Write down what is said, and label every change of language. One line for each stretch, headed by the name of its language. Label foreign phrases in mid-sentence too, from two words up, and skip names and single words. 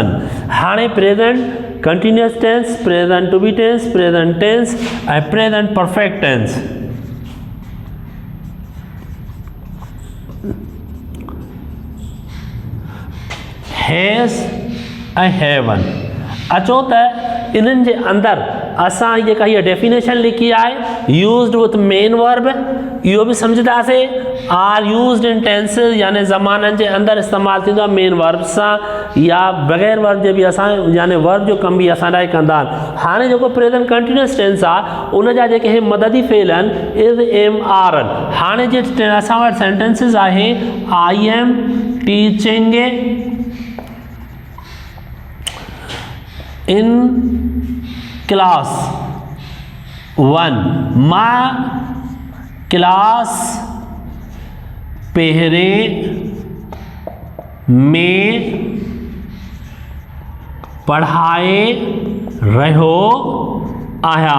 English: हाणे present continuous tense, present to be tense, present tense ऐं present perfect tense. हैज़ ऐं हैवन।
Sindhi: अचो त इन्हनि जे अंदरि असां जेका हीअ डेफिनेशन लिखी आहे
English: used with main verb,
Sindhi: इहो बि सम्झंदासीं।
English: are used in tenses
Sindhi: यानी ज़माननि जे अंदरि इस्तेमालु थींदो आहे
English: main verb
Sindhi: सां या बग़ैर वर्ब जे बि असां यानी वर्ब जो कम बि असां लाइ कंदा आहिनि। हाणे जेको
English: present continuous tense
Sindhi: आहे उन जा जेके हे मददी फ़ेल आहिनि
English: is am are
Sindhi: आहिनि। हाणे जे असां वटि सेंटेंसिस आहे
English: I am teaching in class 1,
Sindhi: मां क्लास पहिरें में पढ़ाए रहियो आहियां।